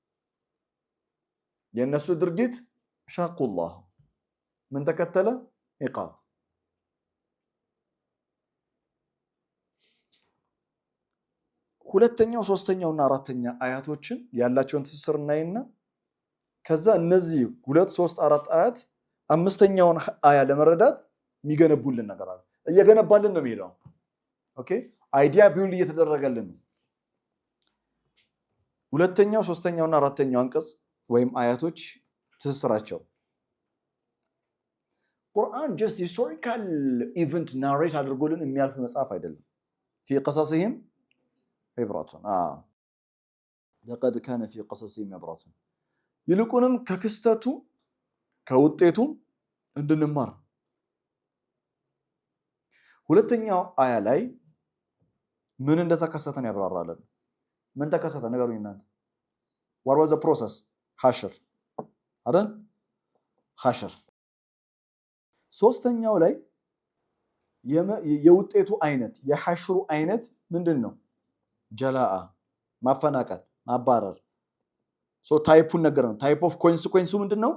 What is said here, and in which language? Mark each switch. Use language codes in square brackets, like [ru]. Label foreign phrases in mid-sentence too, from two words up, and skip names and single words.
[am] የነሱ ድርጊት ሻቁላህ ምን ተከተለ ኢቃብ። ሁለተኛው ሶስተኛውና አራተኛ አያቶችን ያላቸውን ትስስር እናይና ከዛ እነዚህ 2 3 4 አያት አምስተኛውን አያ ለመረዳት የሚገነቡልን ነገር አለ። እየገነባልን ነው የሚሄደው። [en] okay idea build [am] እየተደረገልን ነው። ሁለተኛው ሶስተኛውና አራተኛው አንቀጽ ወይም አያቶች ትስስራቸው ቁርአን [en] just historical event narrate [am] አድርጎልን የሚያልፍ መጽሐፍ አይደለም። [ar] في قصصهم عبرة لقد كان في قصصهم عبرة [am] ይልቁንም ከክስተቱ ከውጤቱ እንድንማር። ሁለተኛው አያ ላይ ምን እንደተከሰተን ያብራራልን። ምን ተከሰተ ነገሩኝ እናንተ? [en] what was the process? [am] ሐሽር አይደል? ሐሽር። ሶስተኛው ላይ የውጤቱ አይነት የሐሽሩ አይነት ምንድነው? ጀላአ ማፈናቀል ማባረር። ሶ ታይፑን ነገር ነው። [en] type of consequence [am] ምንድነው?